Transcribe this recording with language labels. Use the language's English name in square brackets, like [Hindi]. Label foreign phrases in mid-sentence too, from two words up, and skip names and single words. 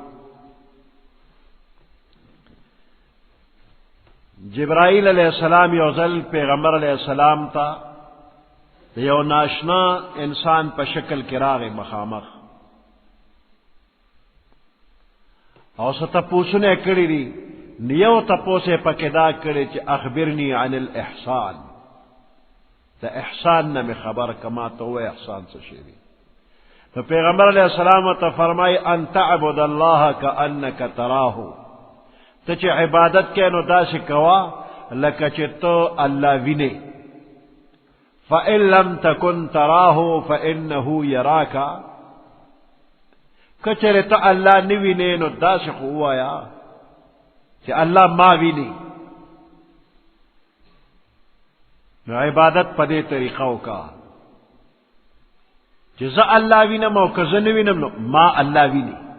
[Pashto] جبرائیل [Arabic] علیہ السلام [Pashto] یو ځل پیغمبر علیہ السلام ته د یو ناشنا انسان په شکل کې راغی مخامخ، او څه تپوسونه کړي دي. یو تپوس یې پکې دا کړی چې [Arabic] اخبرني عن الاحسان، [Pashto] د احسان نه مې خبر کما ته وایي احسان څه شی دی. نو پیغمبر [Arabic] علیہ السلام [Pashto] ته فرمای [Arabic] ان تعبد الله کأنک تراه، [Pashto] ته چې عبادت کې نو داسې کوا لکه چې ته الله وینې. [Arabic] فإن لم تكن تراه فإنه يراك، [Pashto] کچره ته الله نه وینې نو داسې خو وایا چې الله ما ویني. نو عبادت په دې طریقه وکړه چې زه الله وینم او که زه نه وینم نو ما الله ویني.